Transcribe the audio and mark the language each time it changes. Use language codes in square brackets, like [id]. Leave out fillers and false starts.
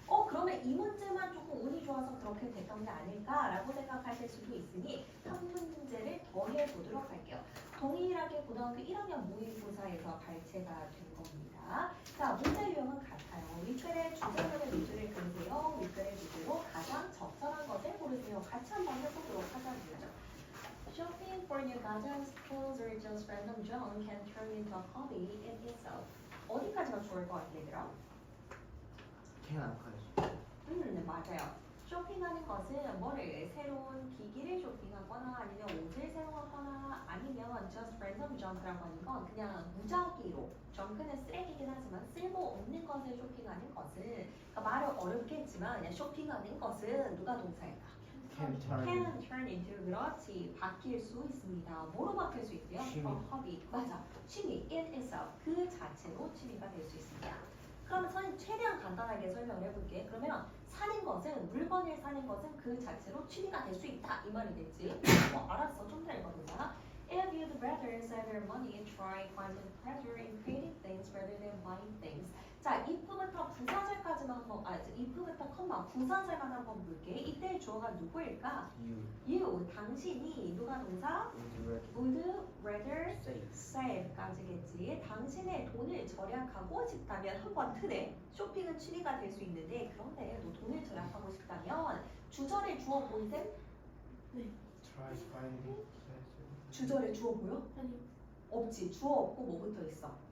[ko] 그러면 이 문제만 조금 운이 좋아서 그렇게 됐던 게 아닐까라고 생각하실 수도 있으니 한 문제를 더 해보도록 할게요. 동일하게 고등학교 1학년 모의고사에서 발제가 된 겁니다. 자, 문제 유형은 같아요. 윗글의 주제문의 밑줄을 그으세요. 윗글의 밑줄로 가장 적절한 것을 고르세요. 같이 한번 해보도록 하자고요. [en] Shopping for new gadgets, clothes, or just random junk can turn into a hobby in itself. [ko] 어디까지가 좋을 것 같아, 얘들아? 캔 앞까지. 맞아요. 쇼핑하는 것은 뭐를 새로운 기기를 쇼핑하거나 아니면 옷을 사용하거나 아니면 [en] just random junk [ko] 라고 하는 건 그냥 무작위로 junk는 쓰레기긴 하지만 쓸모없는 것을 쇼핑하는 것은 그러니까 말을 어렵게 했지만 그냥 쇼핑하는 것은 누가 동사일까? [en] Can turn. Can turn into [ko] 그렇지 바뀔 수 있습니다. 뭐로 바뀔 수 있대요? 취미. 허비 맞아 취미 [en] in itself [ko] 그 자체로 취미가 될 수 있습니다. 그럼 선생님 최대한 간단하게 설명을 해볼게. 그러면 사는 것은 물건을 사는 것은 그 자체로 취미가 될 수 있다 이 말이겠지. 알았어 좀 더 읽어보자. [en] If you'd rather save your money, try finding pleasure in creating things rather than buying things. [ko] 자, if부터 부사절까지만 한번 if부터 컴마 부사절만 한번 볼게. 이때 주어가 누구일까? You 당신이 누가 동사? [en] would rather save [ko] 까지겠지. 당신의 돈을 절약하고 싶다면 한번 트네. 쇼핑은 취미가 될 수 있는데 그런데 너 돈을 절약하고 싶다면 주절에 주어 보이셈? [en] Try finding pleasure. [ko] 주절에 주어 보여? 아니 없지. 주어 없고 뭐부터 있어?